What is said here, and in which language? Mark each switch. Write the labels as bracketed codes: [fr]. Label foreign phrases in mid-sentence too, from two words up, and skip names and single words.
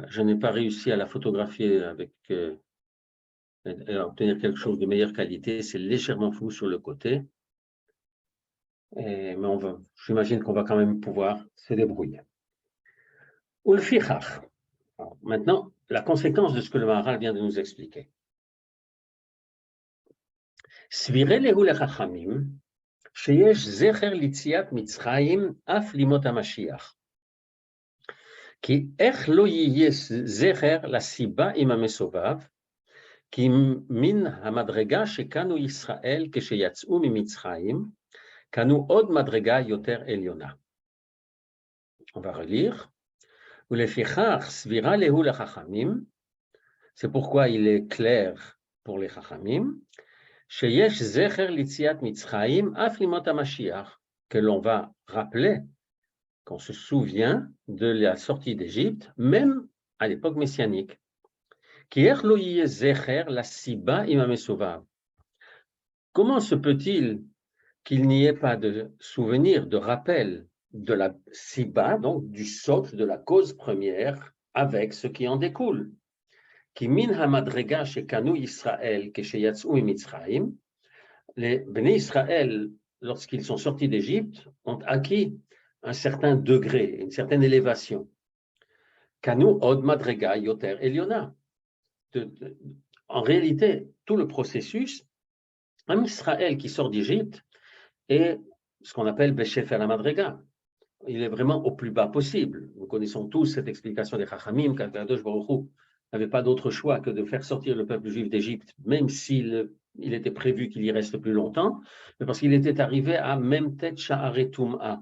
[fr] Je n'ai pas réussi à la photographier avec et à obtenir quelque chose de meilleure qualité. C'est légèrement flou sur le côté. Mais j'imagine qu'on va quand même pouvoir se débrouiller. Ulfichach. Maintenant, la conséquence de ce que le Maharal vient de nous expliquer. [he] סבירא להו לחכמים, שיש זכר ליציאת מצרים אף לימות המשיח. כי איך לא יהיה זכר לסיבה עם המסובב, כי מן המדרגה שקנו ישראל כשיצאו ממצרים, קנו עוד מדרגה יותר עליונה. [fr] On va relire. [he] ולפיכך סבירה להו לחכמים, [fr] c'est pourquoi il est clair pour les חכמים, [he] שיש זכר ליציאת מצרים אף לימות המשיח, [fr] que l'on va rappeler, qu'on se souvient de la sortie d'Égypte, même à l'époque messianique. Comment se peut-il qu'il n'y ait pas de souvenir, de rappel de la siba, donc du socle, de la cause première, avec ce qui en découle? Les Béné Israël, lorsqu'ils sont sortis d'Égypte, ont acquis un certain degré, une certaine élévation. [he] קנו עוד מדרגה יותר עליונה. [fr] En réalité, tout le processus, un Israël qui sort d'Égypte est ce qu'on appelle [he] בשפל מדרגה. [fr] Il est vraiment au plus bas possible. Nous connaissons tous cette explication des Chachamim, qu' [he] הקדוש ברוך הוא [fr] n'avait pas d'autre choix que de faire sortir le peuple juif d'Égypte, même s'il était prévu qu'il y reste plus longtemps, mais parce qu'il était arrivé à [he] מ"ט שערי טומאה.